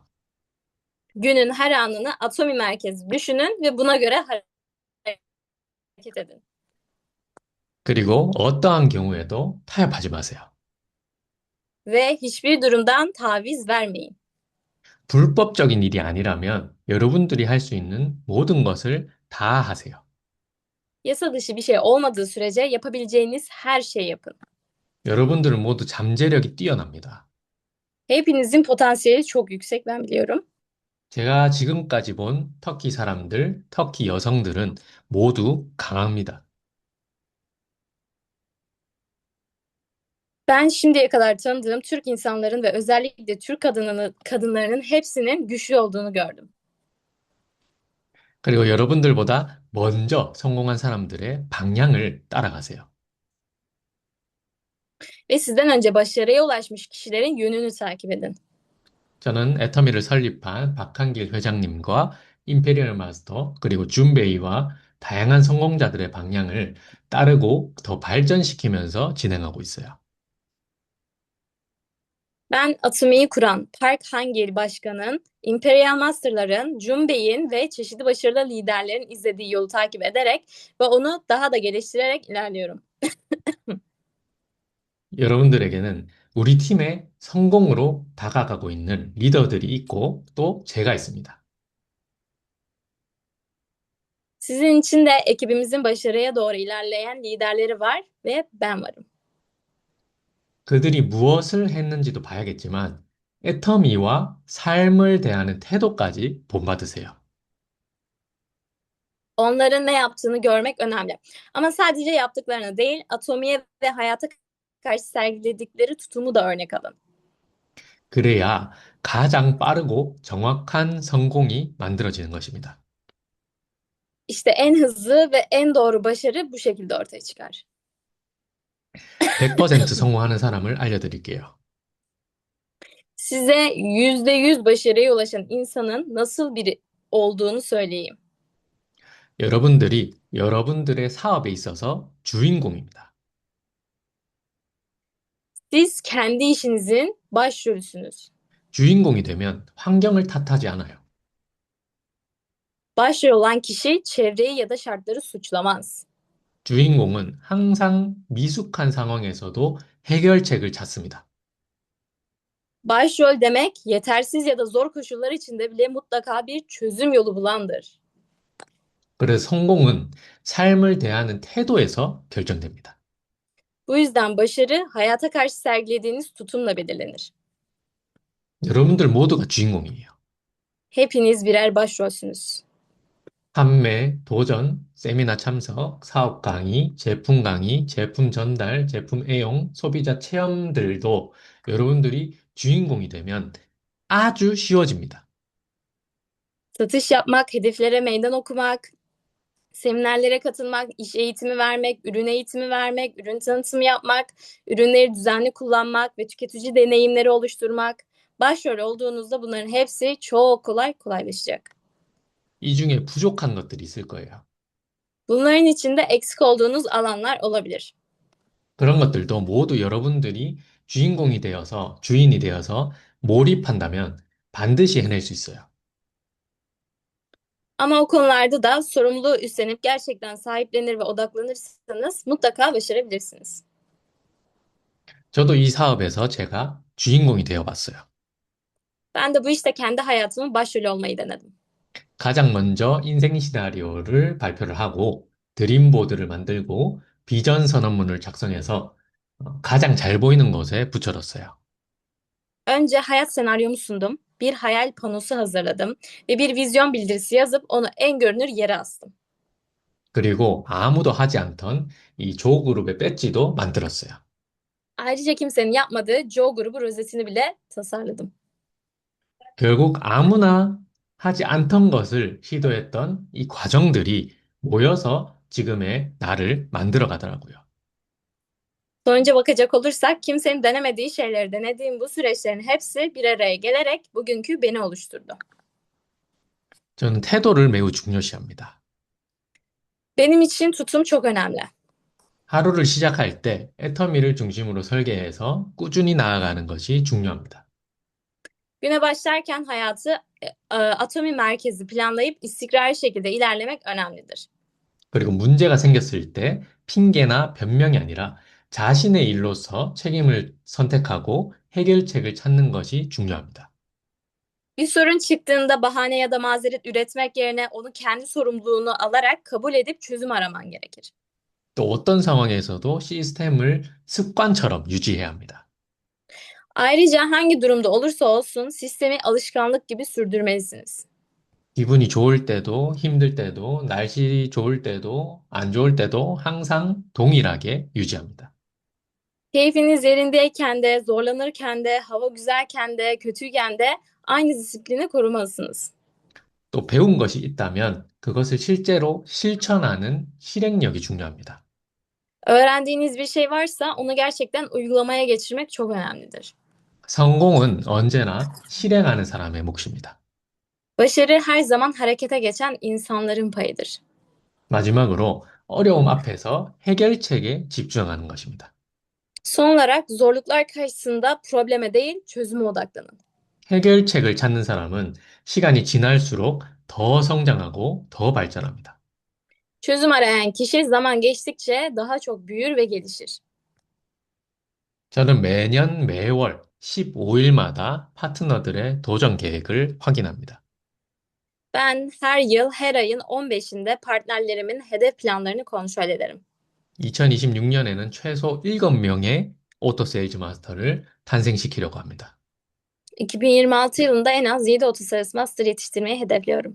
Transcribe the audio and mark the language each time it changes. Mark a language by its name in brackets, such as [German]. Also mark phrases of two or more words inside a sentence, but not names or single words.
[Turkish] Günün her anını atomi merkezi düşünün ve buna göre hareket edin. [Korean] 그리고 어떠한 경우에도 타협하지 마세요. [Turkish] Ve hiçbir durumdan taviz vermeyin. [Korean] 불법적인 일이 아니라면 여러분들이 할 수 있는 모든 것을 다 하세요. [Turkish] Yasa dışı bir şey olmadığı sürece yapabileceğiniz her şeyi yapın. [Korean] 여러분들은 모두 잠재력이 뛰어납니다. [Turkish] Hepinizin potansiyeli çok yüksek, ben biliyorum. [Korean] 제가 지금까지 본 터키 사람들, 터키 여성들은 모두 강합니다. [Turkish] Ben şimdiye kadar tanıdığım Türk insanların ve özellikle Türk kadınlarının hepsinin güçlü olduğunu gördüm. [Korean] 그리고 여러분들보다 먼저 성공한 사람들의 방향을 따라가세요. [Turkish] Ve sizden önce başarıya ulaşmış kişilerin yönünü takip edin. [Korean] 저는 애터미를 설립한 박한길 회장님과 임페리얼 마스터 그리고 준베이와 다양한 성공자들의 방향을 따르고 더 발전시키면서 진행하고 있어요. [Turkish] Ben Atomi'yi kuran Park Hang-il Başkan'ın, Imperial Master'ların, Jun Bey'in ve çeşitli başarılı liderlerin izlediği yolu takip ederek ve onu daha da geliştirerek ilerliyorum. [Korean] 여러분들에게는 우리 팀의 성공으로 다가가고 있는 리더들이 있고 또 제가 있습니다. [Turkish] Sizin için de ekibimizin başarıya doğru ilerleyen liderleri var ve ben varım. [Korean] 그들이 무엇을 했는지도 봐야겠지만 애터미와 삶을 대하는 태도까지 본받으세요. [Turkish] Onların ne yaptığını görmek önemli. Ama sadece yaptıklarını değil, Atomi'ye ve hayata karşı sergiledikleri tutumu da örnek alın. [Korean] 그래야 가장 빠르고 정확한 성공이 만들어지는 것입니다. [Turkish] İşte en hızlı ve en doğru başarı bu şekilde ortaya çıkar. [Korean] 100% 성공하는 사람을 알려드릴게요. [Turkish] Size %100 başarıya ulaşan insanın nasıl biri olduğunu söyleyeyim. [Korean] 여러분들이 여러분들의 사업에 있어서 주인공입니다. [Turkish] Siz kendi işinizin başrolüsünüz. [Korean] 주인공이 되면 환경을 탓하지 않아요. [Turkish] Başrol olan kişi çevreyi ya da şartları suçlamaz. [Korean] 주인공은 항상 미숙한 상황에서도 해결책을 찾습니다. [Turkish] Başrol demek yetersiz ya da zor koşullar içinde bile mutlaka bir çözüm yolu bulandır. [Korean] 그래서 성공은 삶을 대하는 태도에서 결정됩니다. [Turkish] Bu yüzden başarı hayata karşı sergilediğiniz tutumla belirlenir. [Korean] 여러분들 모두가 주인공이에요. [Turkish] Hepiniz birer başrolsünüz. [Korean] 판매, 도전, 세미나 참석, 사업 강의, 제품 강의, 제품 전달, 제품 애용, 소비자 체험들도 여러분들이 주인공이 되면 아주 쉬워집니다. [Turkish] Satış yapmak, hedeflere meydan okumak, seminerlere katılmak, iş eğitimi vermek, ürün eğitimi vermek, ürün tanıtımı yapmak, ürünleri düzenli kullanmak ve tüketici deneyimleri oluşturmak. Başrol olduğunuzda bunların hepsi çok kolaylaşacak. [Korean] 이 중에 부족한 것들이 있을 거예요. [Turkish] Bunların içinde eksik olduğunuz alanlar olabilir. [Korean] 그런 것들도 모두 여러분들이 주인공이 되어서, 주인이 되어서 몰입한다면 반드시 해낼 수 있어요. [Turkish] Ama o konularda da sorumluluğu üstlenip gerçekten sahiplenir ve odaklanırsanız mutlaka başarabilirsiniz. [Korean] 저도 이 사업에서 제가 주인공이 되어 봤어요. [Turkish] Ben de bu işte kendi hayatımın başrolü olmayı denedim. [Korean] 가장 먼저 인생 시나리오를 발표를 하고 드림보드를 만들고 비전 선언문을 작성해서 가장 잘 보이는 곳에 붙여뒀어요. [Turkish] Önce hayat senaryomu sundum, bir hayal panosu hazırladım ve bir vizyon bildirisi yazıp onu en görünür yere astım. [Korean] 그리고 아무도 하지 않던 이 조그룹의 배지도 만들었어요. [Turkish] Ayrıca kimsenin yapmadığı Joe grubu rozetini bile tasarladım. [Korean] 결국 아무나 하지 않던 것을 시도했던 이 과정들이 모여서 지금의 나를 만들어 가더라고요. [Turkish] Sonuca bakacak olursak kimsenin denemediği şeyleri denediğim bu süreçlerin hepsi bir araya gelerek bugünkü beni oluşturdu. [Korean] 저는 태도를 매우 중요시합니다. [Turkish] Benim için tutum çok önemli. [Korean] 하루를 시작할 때 애터미를 중심으로 설계해서 꾸준히 나아가는 것이 중요합니다. [Turkish] Güne başlarken hayatı atomi merkezli planlayıp istikrarlı şekilde ilerlemek önemlidir. [Korean] 그리고 문제가 생겼을 때 핑계나 변명이 아니라 자신의 일로서 책임을 선택하고 해결책을 찾는 것이 중요합니다. [Turkish] Bir sorun çıktığında bahane ya da mazeret üretmek yerine onu kendi sorumluluğunu alarak kabul edip çözüm araman gerekir. [Korean] 또 어떤 상황에서도 시스템을 습관처럼 유지해야 합니다. [Turkish] Ayrıca hangi durumda olursa olsun sistemi alışkanlık gibi sürdürmelisiniz. [Korean] 기분이 좋을 때도 힘들 때도 날씨 좋을 때도 안 좋을 때도 항상 동일하게 유지합니다. [Turkish] Keyfiniz yerindeyken de, zorlanırken de, hava güzelken de, kötüyken de aynı disiplini korumalısınız. [Korean] 또 배운 것이 있다면 그것을 실제로 실천하는 실행력이 중요합니다. [Turkish] Öğrendiğiniz bir şey varsa onu gerçekten uygulamaya geçirmek çok önemlidir. [Korean] 성공은 언제나 실행하는 사람의 몫입니다. [Turkish] Başarı her zaman harekete geçen insanların payıdır. [Korean] 마지막으로 어려움 앞에서 해결책에 집중하는 것입니다. [Turkish] Son olarak zorluklar karşısında probleme değil çözüme odaklanın. [Korean] 해결책을 찾는 사람은 시간이 지날수록 더 성장하고 더 발전합니다. [Turkish] Çözüm arayan kişi zaman geçtikçe daha çok büyür ve gelişir. [Korean] 저는 매년 매월 15일마다 파트너들의 도전 계획을 확인합니다. [Turkish] Ben her yıl her ayın 15'inde partnerlerimin hedef planlarını kontrol ederim. [Korean] 2026년에는 최소 7명의 오토 세일즈 마스터를 탄생시키려고 합니다. [Turkish] 2026 yılında en az 7 otosales master yetiştirmeyi hedefliyorum.